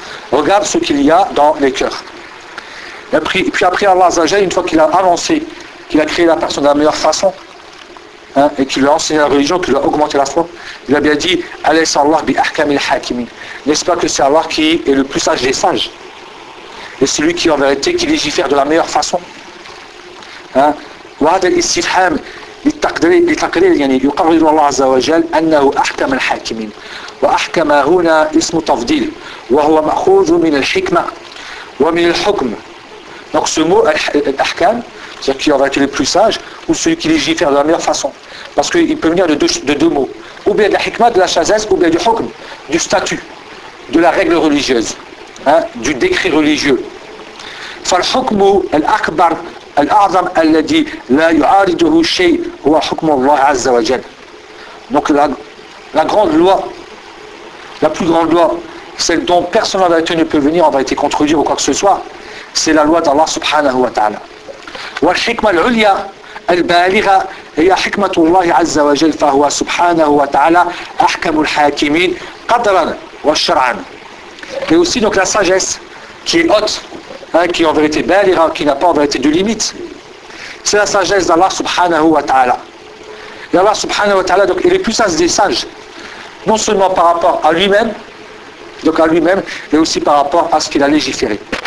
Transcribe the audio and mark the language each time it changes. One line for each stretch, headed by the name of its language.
French: Regarde ce qu'il y a dans les cœurs. Et puis après Allah Azzajal, une fois qu'il a annoncé, qu'il a créé la personne de la meilleure façon, et qu'il lui a enseigné la religion, qu'il lui a augmenté la foi, il a bien dit,
Arabic: Alaysa Allah bi ahkamil hakimin.
French: N'est-ce pas que c'est Allah qui est le plus sage des sages? et celui qui en vérité qui légifère de la meilleure façon.
Arabic: وهذا الاستفهام للتقرير يعني يقرر الله عز وجل أنه أحكم الحاكمين وأحكم هنا اسم تفضيل وهو مأخوذ من الحكمة ومن الحكم.
French: Donc ce mot الأحكام, c'est qui aurait été le plus sage ou celui qui légifère de la meilleure façon, parce qu'il peut venir de deux mots, ou bien de la hikma, de la sagesse, ou bien du hukm, du statut, de la règle religieuse, hein, du décret religieux.
Arabic: فالحكم الأكبر الأعظم الذي لا يعارضه شيء هو حكم الله عز وجل.
French: Donc la grande loi, la plus grande loi, celle dont personne en vérité ne peut venir, en vérité contredire ou quoi que ce soit, c'est la loi d'Allah subhanahu wa ta'ala.
Arabic: والحكمة العليا البالغة هي حكمة الله عز وجل فهو سبحانه وتعالى أحكم الحاكمين قدرا وشرعا.
French: Et aussi donc la sagesse qui est haute, hein, qui est en vérité بالغة, qui n'a pas en vérité de limite, c'est la sagesse d'Allah subhanahu wa ta'ala. Et Allah subhanahu wa ta'ala, donc il est plus sage des sages, non seulement par rapport à lui-même, donc à lui-même, mais aussi par rapport à ce qu'il a légiféré.